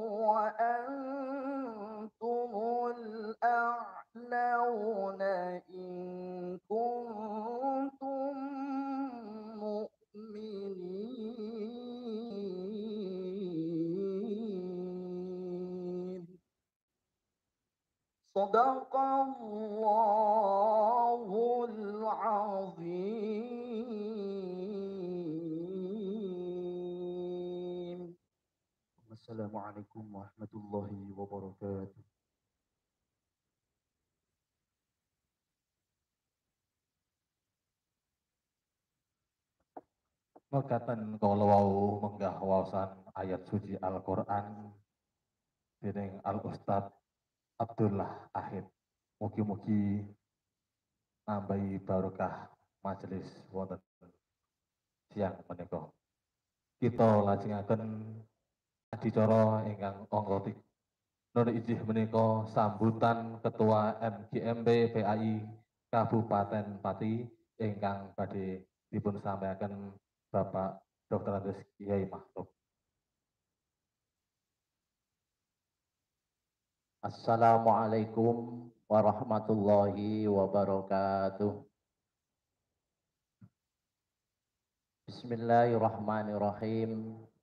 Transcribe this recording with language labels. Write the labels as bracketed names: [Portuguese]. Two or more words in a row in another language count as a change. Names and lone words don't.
[Arabic] وأنتم الأعلون إن كنتم مؤمنين صدق الله العظيم. السلام عليكم ورحمة الله وبركاته. [Javanese] Mekaten kala wau menggah waosan ayat suci Al-Qur'an dening Al Ustad Abdullah Ahid. Mugi-mugi nambahi barokah majelis wonten siang menika. Kita lajengaken adicara ingkang angka 3. Nun ijih menika sambutan Ketua MGMP PAI Kabupaten Pati ingkang badhe dipun sampaikan Bapak Dr. Andes Kiai Makhluk. [Arabic] السلام عليكم ورحمة الله وبركاته. بسم الله الرحمن الرحيم.